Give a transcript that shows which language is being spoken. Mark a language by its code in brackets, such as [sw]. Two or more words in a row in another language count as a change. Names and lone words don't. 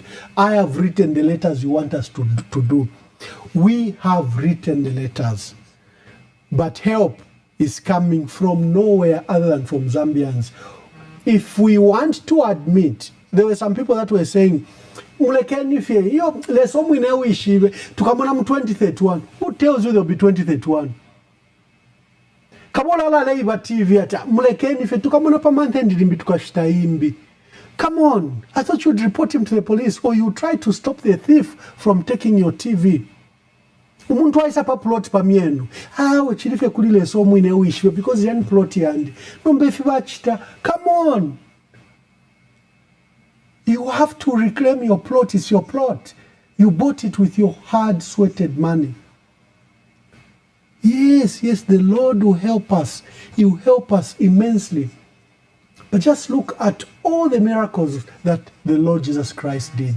[en] I have written the letters you want us to do. We have written the letters, but help is coming from nowhere other than from Zambians. If we want to admit, there were some people that were saying, [bem] mulekeni fye iyo leso mwine uishive tukamona mu 2031. [en] Who tells you there'll be 2031? [bem] Kabola la Labour TV ata mulekeni fye tukamona pa [en] month end [bem] limbi tukashita imbi. [en] Come on, I thought you'd report him to the police or you try to stop the thief from taking your TV. [bem] Umuntu waisa pa plot pa mienu. Wechilife kulile so mwine uishive because yani plot yandi. Nombe fibachita. [en] Come on. You have to reclaim your plot. It's your plot. You bought it with your hard sweated money. Yes, the Lord will help us. He will help us immensely. But just look at all the miracles that the Lord Jesus Christ did.